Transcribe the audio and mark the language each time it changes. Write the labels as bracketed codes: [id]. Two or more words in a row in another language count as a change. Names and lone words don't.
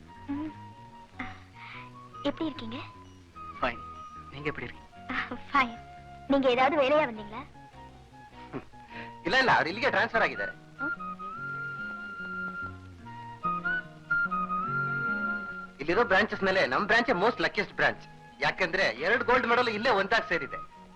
[ta] எப்படி இருக்கீங்க? ஃபைன். நீங்க எப்படி இருக்கீங்க? ஃபைன். நீங்க ஏதாவது வேலையா வந்தீங்களா? [kn] ಇಲ್ಲ ಇಲ್ಲ, ಅವ್ರು ಇಲ್ಲಿಗೆ ಟ್ರಾನ್ಸ್ಫರ್ ಆಗಿದ್ದಾರೆ. ಇಲ್ಲಿರೋ ಬ್ರಾಂಚಸ್ ಮೇಲೆ ನಮ್ ಬ್ರಾಂಚ್ [en] most luckiest branch. [kn] ಯಾಕಂದ್ರೆ 2 [en] gold medal [kn] ಇಲ್ಲೇ ಒಂದಾಗಿ ಸೇರಿದೆ.